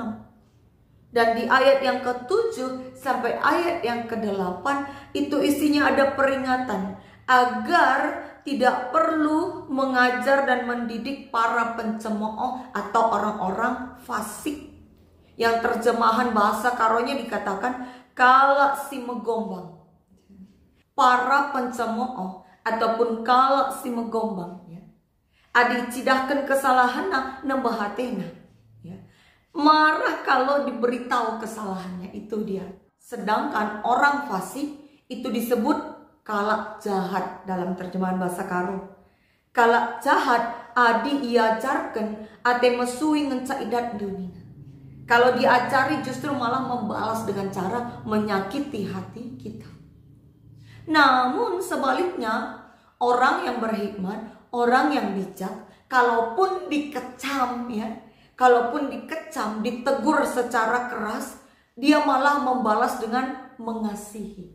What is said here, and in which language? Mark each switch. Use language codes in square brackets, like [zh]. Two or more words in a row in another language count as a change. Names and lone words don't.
[id] Dan di ayat yang ke-7 sampai ayat yang ke-8 itu isinya ada peringatan agar tidak perlu mengajar dan mendidik para pencemooh atau orang-orang fasik. Yang terjemahan bahasa karonya dikatakan [btx] kala si megombang. [id] Para pencemooh ataupun [btx] kala si megombang. Adi cidahkan kesalahan nambah hatena. [id] Marah kalau diberitahu kesalahannya, itu dia. Sedangkan orang fasik itu disebut [btx] kalak jahat [id] dalam terjemahan bahasa karo. [btx] Kalak jahat adi iajarkan ate mesui ngecaidat dunia. [id] Kalau diajari justru malah membalas dengan cara menyakiti hati kita. Namun sebaliknya, orang yang berhikmat, orang yang bijak, kalaupun dikecam kalaupun dikecam, ditegur secara keras, dia malah membalas dengan mengasihi.